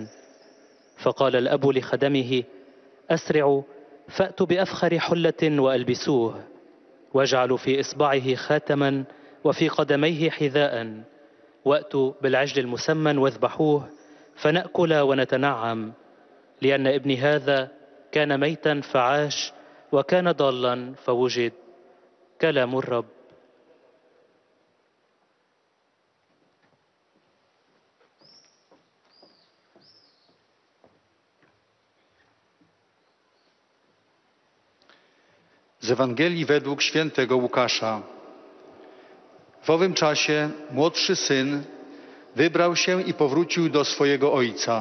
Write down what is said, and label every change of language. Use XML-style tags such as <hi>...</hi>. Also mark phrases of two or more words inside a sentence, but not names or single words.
<ar>فقال الأب لخدمه: أسرعوا فأتوا بأفخر حلة وألبسوه، واجعلوا في إصبعه خاتما وفي قدميه حذاء، وأتوا بالعجل المسمن واذبحوه، فنأكل ونتنعم، لأن ابني هذا كان ميتا فعاش، وكان ضالا فوجد. كلام الرب.</ar> <pl>Z Ewangelii według świętego Łukasza. W owym czasie młodszy syn wybrał się i powrócił do swojego ojca.</pl>